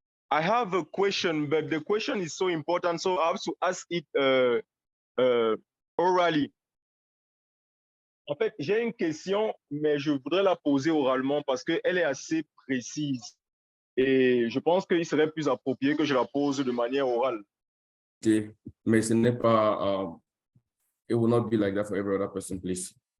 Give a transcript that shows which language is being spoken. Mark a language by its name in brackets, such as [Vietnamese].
[English] I have a question, but the question is so important, so I have to ask it orally. [French] En fait, j'ai une question, mais je voudrais la poser oralement parce qu'elle est assez précise. Et je pense qu'il serait plus approprié que je la pose de manière orale. Mais ce n'est pas, [English] it will not be like that for every other person, please.